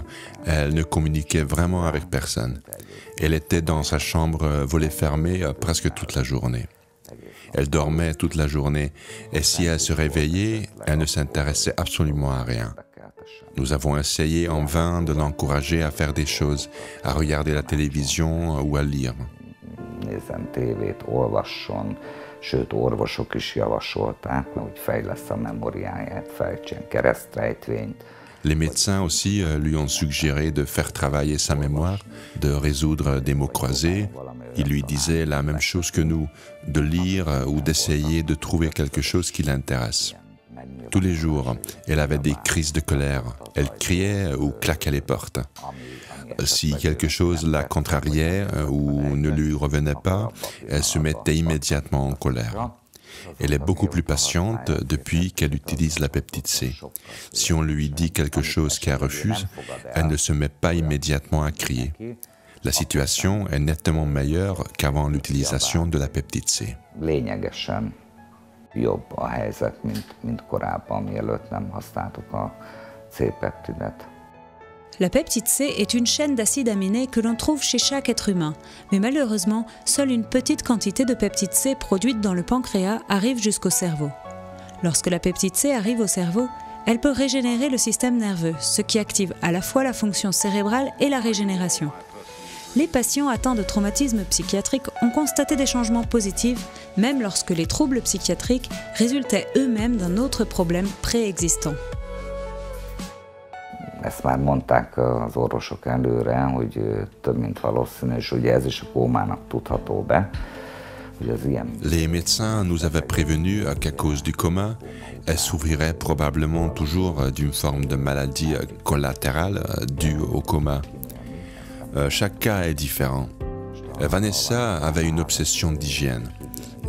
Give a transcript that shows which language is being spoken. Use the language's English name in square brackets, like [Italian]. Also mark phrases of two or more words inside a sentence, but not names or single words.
[French] Elle ne communiquait vraiment avec personne. Elle était dans sa chambre, volets fermés, presque toute la journée. Elle dormait toute la journée et si elle se réveillait, elle ne s'intéressait absolument à rien. Nous avons essayé en vain de l'encourager à faire des choses, à regarder la télévision ou à lire. [Hungarian] Sőt, orvosok is javasolták, hogy fejlessze a memóriáját, fejtsen keresztrejtvényt. [French] Les médecins aussi lui ont suggéré de faire travailler sa mémoire, de résoudre des mots croisés. Ils lui disaient la même chose que nous, de lire ou d'essayer de trouver quelque chose qui l'intéresse. Tous les jours, elle avait des crises de colère. Elle criait ou claquait les portes. Si quelque chose la contrariait ou ne lui revenait pas, elle se mettait immédiatement en colère. Elle est beaucoup plus patiente depuis qu'elle utilise la peptide C. Si on lui dit quelque chose qu'elle refuse, elle ne se met pas immédiatement à crier. La situation est nettement meilleure qu'avant l'utilisation de la peptide C. [Hungarian] Lényegesen jobb a helyzet, mint korábban, mielőtt nem használtuk a C-peptidet. [French] La peptide C est une chaîne d'acides aminés que l'on trouve chez chaque être humain. Mais malheureusement, seule une petite quantité de peptide C produite dans le pancréas arrive jusqu'au cerveau. Lorsque la peptide C arrive au cerveau, elle peut régénérer le système nerveux, ce qui active à la fois la fonction cérébrale et la régénération. Les patients atteints de traumatisme psychiatrique ont constaté des changements positifs, même lorsque les troubles psychiatriques résultaient eux-mêmes d'un autre problème préexistant. [Hungarian] Ezt már mondták az orvosok előre, hogy több mint valószínű, és ugye ez is a kómának tudható be. [French] Les médecins nous avaient prévenus qu'à cause du coma, elle souffrirait probablement toujours d'une forme de maladie collatérale due au coma. Chaque cas est différent. Vanessa avait une obsession d'hygiène.